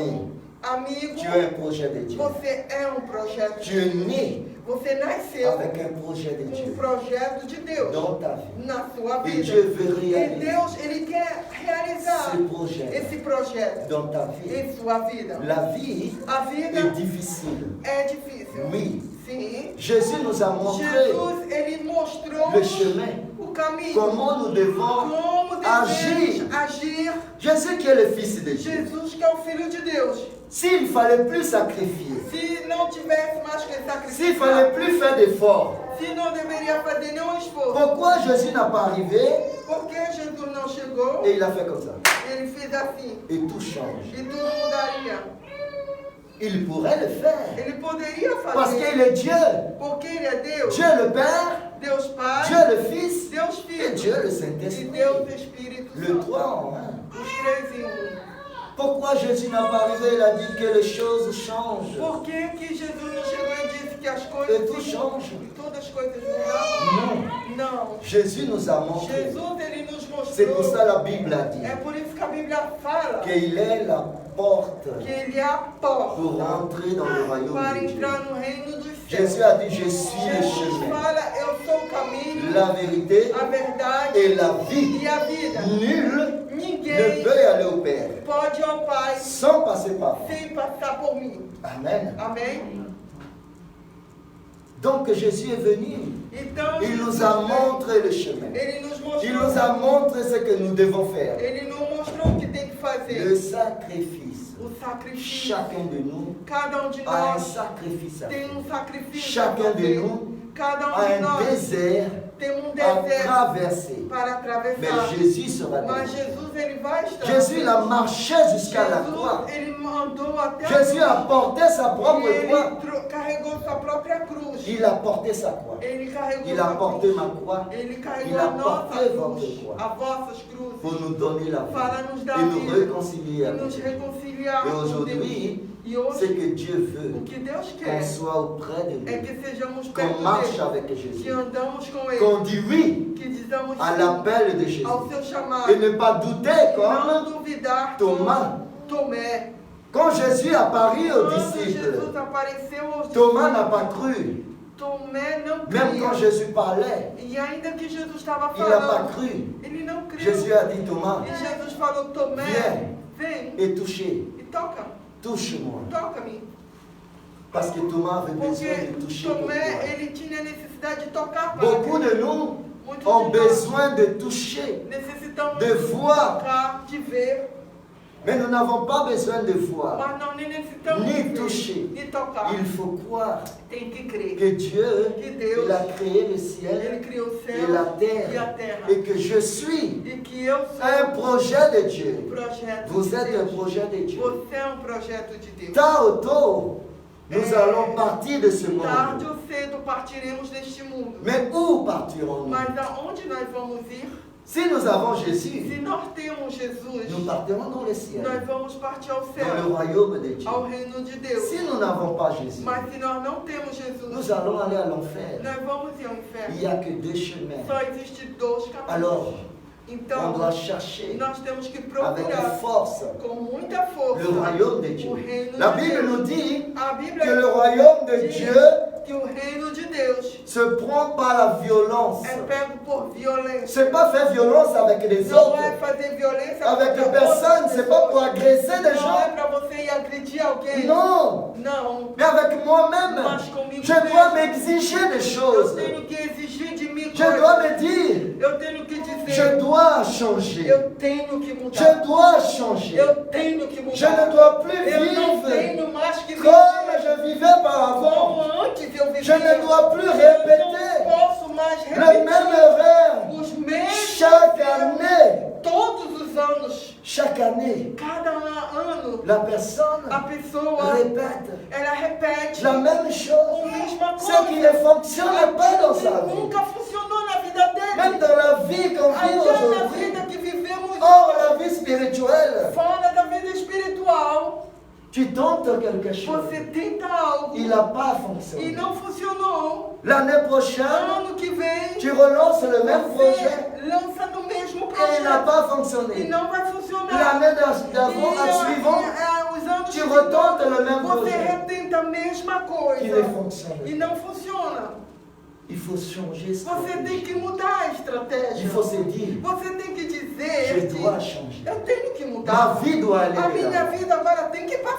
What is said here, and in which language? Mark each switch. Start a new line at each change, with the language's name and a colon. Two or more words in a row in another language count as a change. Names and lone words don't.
French: ami,
Portuguese: Amigo,
French: tu as un projet de Dieu.
Portuguese: você é um projeto.
French: Tu es né
Portuguese: Você nasceu
French: avec un projet de
Portuguese: com um
French: Dieu
Portuguese: projeto de Deus
French: dans ta vie.
Portuguese: na sua
French: Et
Portuguese: vida.
French: Dieu veut
Portuguese: E
French: réaliser
Portuguese: Deus, ele quer realizar
French: ce projet
Portuguese: esse projeto
French: dans ta vie.
Portuguese: em sua vida.
French: La vie
Portuguese: A vida
French: est difficile.
Portuguese: é difícil.
French: Oui.
Portuguese: Sim.
French: Jésus nous a montré
Portuguese: Jesus, ele mostrou
French: le chemin.
Portuguese: o caminho.
French: Comment nous devons
Portuguese: Como
French: agir.
Portuguese: devemos agir.
French: Jésus qui est le Fils de Dieu.
Portuguese: Jesus, que é o Filho de Deus.
French: S'il ne fallait plus sacrifier,
Portuguese: Se não tivesse mais que
French: s'il ne
Portuguese: sacrificar,
French: fallait plus faire d'efforts,
Portuguese: se não deveria fazer nenhum esforço,
French: pourquoi Jésus n'a pas arrivé
Portuguese: por que Jesus não chegou?
French: et il a fait comme ça?
Portuguese: Ele fez assim
French: Et tout change.
Portuguese: e tudo mudaria.
French: Il pourrait le faire.
Portuguese: Ele poderia
French: Parce
Portuguese: fazer,
French: qu'il est Dieu.
Portuguese: porque ele é Deus.
French: Dieu le Père,
Portuguese: Deus Pai,
French: Dieu le Fils
Portuguese: Deus
French: et
Portuguese: Filho
French: Dieu le
Portuguese: e
French: Saint-Esprit.
Portuguese: Deus Espírito
French: Le
Portuguese: Santo.
French: trois en un.
Portuguese: Os três em um.
French: Pourquoi Jésus n'a pas arrivé? Il a dit que les choses changent.
Portuguese: Por que que Jesus não chegou e disse que as
French: et
Portuguese: coisas
French: tout change.
Portuguese: todas as coisas mudaram?
French: Non.
Portuguese: Não.
French: Jésus nous a montré.
Portuguese: Jesus, ele nos
French: C'est pour
Portuguese: mostrou.
French: ça la Bible a dit
Portuguese: É por isso que a Bíblia fala
French: qu'il est la porte
Portuguese: que ele é a porta
French: pour entrer dans le royaume
Portuguese: para
French: de Dieu.
Portuguese: entrar no reino dos
French: Jésus
Portuguese: céus.
French: a dit, je suis le
Portuguese: Jesus
French: chemin,
Portuguese: fala, eu sou o caminho,
French: la vérité
Portuguese: a verdade
French: et la vie.
Portuguese: e a vida.
French: Nul ne
Portuguese: Ninguém
French: peut y aller au Père
Portuguese: pode ir ao Pai
French: sans passer par moi.
Portuguese: sem passar por mim.
French: Amen.
Portuguese: Amém?
French: Donc Jésus est venu.
Portuguese: Então,
French: Il nous
Portuguese: Jesus,
French: a montré le chemin.
Portuguese: ele nos
French: Il
Portuguese: mostrou,
French: nous a montré ce que nous devons faire.
Portuguese: ele nos mostrou o que tem que
French: Le
Portuguese: fazer.
French: sacrifice.
Portuguese: O sacrifício.
French: Chacun de nous
Portuguese: Cada um de
French: a un
Portuguese: nós
French: sacrifice à
Portuguese: tem
French: faire.
Portuguese: sacrifício a
French: Chacun de
Portuguese: fazer.
French: nous
Portuguese: Cada
French: a
Portuguese: de
French: un
Portuguese: nós
French: désert
Portuguese: tem
French: à
Portuguese: deserto
French: traverser.
Portuguese: para atravessar.
French: Mais Jésus sera
Portuguese: Mas
French: là.
Portuguese: Jesus, ele vai estar.
French: Jésus il a marché jusqu'à la croix.
Portuguese: Jesus, ele mandou até a
French: Jésus a
Portuguese: cruz.
French: porté sa propre
Portuguese: Ele
French: croix.
Portuguese: carregou sua própria cruz.
French: Il a porté sa croix.
Portuguese: Ele carregou
French: Il a
Portuguese: sua
French: porté
Portuguese: cruz.
French: ma croix
Portuguese: Ele
French: Il
Portuguese: carregou
French: a
Portuguese: a nossa
French: porté votre
Portuguese: cruz,
French: croix.
Portuguese: as vossas cruzes,
French: pour nous donner la
Portuguese: para
French: vie
Portuguese: nos dar
French: et nous
Portuguese: vida
French: réconcilier
Portuguese: e
French: avec
Portuguese: nos
French: Dieu.
Portuguese: reconciliar
French: Et
Portuguese: com Deus.
French: aujourd'hui,
Portuguese: E
French: ce
Portuguese: hoje,
French: que Dieu veut,
Portuguese: o que Deus
French: qu'on
Portuguese: quer
French: soit auprès de
Portuguese: é
French: lui,
Portuguese: que sejamos
French: qu'on
Portuguese: perto
French: marche
Portuguese: dele,
French: avec
Portuguese: que
French: Jésus,
Portuguese: andamos com ele,
French: qu'on dit oui
Portuguese: que dizamos
French: à
Portuguese: sim
French: l'appel de Jésus
Portuguese: ao seu chamado,
French: et ne pas douter
Portuguese: e não
French: comme
Portuguese: duvidar
French: Thomas.
Portuguese: como Tomé.
French: Quand Jésus apparut aux
Portuguese: Quando
French: disciples,
Portuguese: Jesus apareceu aos
French: Thomas n'a
Portuguese: discípulos,
French: pas cru.
Portuguese: Tomé não
French: Même quand
Portuguese: cria.
French: Jésus parlait,
Portuguese: E ainda que Jesus estava
French: il n'a pas
Portuguese: falando,
French: cru.
Portuguese: ele não criou.
French: Jésus a dit Thomas,
Portuguese: E Jesus falou, Tomé, vem
French: et touchez,
Portuguese: e toca,
French: touche-moi.
Portuguese: toca-me.
French: Parce que Thomas avait besoin
Portuguese: Porque
French: de toucher pour
Portuguese: Tomé,
French: croire.
Portuguese: ele tinha necessidade de tocar para
French: Beaucoup
Portuguese: crer.
French: de nous
Portuguese: Muitos
French: ont
Portuguese: de nós
French: besoin de toucher,
Portuguese: necessitamos
French: de voir.
Portuguese: tocar, de ver,
French: mais nous n'avons pas besoin de voir.
Portuguese: mas não nem necessitamos
French: Ni
Portuguese: de ver,
French: toucher.
Portuguese: ni tocar.
French: Il faut croire
Portuguese: Tem que crer.
French: que Dieu,
Portuguese: Que Deus,
French: il a créé le
Portuguese: ele
French: ciel
Portuguese: criou o
French: et
Portuguese: céu
French: la
Portuguese: e a
French: terre
Portuguese: terra.
French: et que je suis
Portuguese: E que eu sou
French: un projet de Dieu.
Portuguese: um projeto
French: Vous
Portuguese: de
French: êtes un
Portuguese: Deus.
French: projet de Dieu.
Portuguese: Você é um projeto de Deus.
French: Tard ou tôt, nous allons partir de ce
Portuguese: Tarde
French: monde.
Portuguese: ou cedo partiremos deste mundo.
French: Mais où partirons-nous?
Portuguese: Mas aonde nós vamos ir?
French: Si nous avons
Portuguese: Se
French: Jésus,
Portuguese: nós temos Jesus,
French: nous partirons dans le ciel,
Portuguese: nós vamos partir ao
French: dans le
Portuguese: céu,
French: royaume de Dieu.
Portuguese: ao reino de Deus.
French: Si nous n'avons pas Jésus,
Portuguese: Mas se nós não temos Jesus,
French: nous allons aller à l'enfer.
Portuguese: nós vamos ir ao
French: Il
Portuguese: inferno.
French: n'y a que deux chemins.
Portuguese: Só existem dois caminhos.
French: Alors, on
Portuguese: Então,
French: doit chercher
Portuguese: nós temos que
French: avec
Portuguese: procurar
French: force
Portuguese: com muita força
French: le royaume de
Portuguese: o
French: Dieu.
Portuguese: reino
French: La
Portuguese: de
French: Bible
Portuguese: Deus.
French: nous dit
Portuguese: A Bíblia
French: que le royaume de
Portuguese: diz
French: Dieu
Portuguese: que o reino de Deus
French: se prend par la violence.
Portuguese: é pego por violência.
French: C'est pas faire violence avec les
Portuguese: Não
French: autres,
Portuguese: é fazer violência
French: avec les
Portuguese: contra
French: personnes,
Portuguese: outras
French: c'est pas pour
Portuguese: pessoas.
French: agresser des
Portuguese: Não é
French: gens.
Portuguese: para você ir agredir alguém.
French: Non,
Portuguese: Não.
French: mais avec moi-même,
Portuguese: Mas comigo
French: je dois
Portuguese: mesmo.
French: m'exiger des
Portuguese: Eu
French: choses.
Portuguese: tenho que exigir de mim
French: Je
Portuguese: coisas.
French: dois me dire,
Portuguese: Eu tenho que dizer.
French: je dois changer.
Portuguese: Eu tenho que mudar.
French: Je dois changer.
Portuguese: Eu tenho que mudar.
French: Je ne dois plus
Portuguese: Eu não
French: vivre
Portuguese: tenho mais que
French: comme
Portuguese: viver
French: je vivais par
Portuguese: como
French: avant.
Portuguese: antes eu vivia.
French: Je ne dois plus
Portuguese: Eu
French: répéter
Portuguese: não posso mais
French: le même
Portuguese: repetir
French: erreur
Portuguese: os mesmos
French: chaque
Portuguese: erros
French: année.
Portuguese: todos os anos.
French: Chaque année,
Portuguese: Cada ano
French: la personne
Portuguese: a pessoa
French: répète
Portuguese: ela repete
French: la même
Portuguese: a
French: chose.
Portuguese: mesma
French: Ce
Portuguese: coisa.
French: qui ne fonctionne pas dans sa
Portuguese: Aquilo que
French: vie.
Portuguese: nunca funcionou na vida
French: Même
Portuguese: dele.
French: dans la vie qu'on vit
Portuguese: Até na
French: aujourd'hui.
Portuguese: vida que vivemos
French: Hors la vie spirituelle,
Portuguese: fora da vida espiritual,
French: tu tentes quelque chose.
Portuguese: você tenta algo
French: Il n'a pas
Portuguese: e
French: fonctionné.
Portuguese: não funcionou.
French: L'année prochaine,
Portuguese: Ano que vem,
French: tu relances le même projet
Portuguese: você lança no mesmo
French: et il n'a
Portuguese: projeto
French: pas
Portuguese: e
French: fonctionné.
Portuguese: não vai funcionar.
French: L'année d'avant, suivante,
Portuguese: os anos
French: tu retentes le même
Portuguese: você
French: projet
Portuguese: retenta a mesma
French: qui
Portuguese: coisa
French: ne fonctionne
Portuguese: e
French: pas.
Portuguese: não funciona.
French: Il faut changer
Portuguese: Você tem
French: stratégie.
Portuguese: que mudar a estratégia.
French: Il faut se dire,
Portuguese: Você tem que
French: je
Portuguese: dizer
French: dois
Portuguese: que
French: changer.
Portuguese: eu tenho que
French: Ma
Portuguese: mudar.
French: vie doit aller
Portuguese: A
French: de
Portuguese: minha
French: l'avant.
Portuguese: vida agora tem que ir para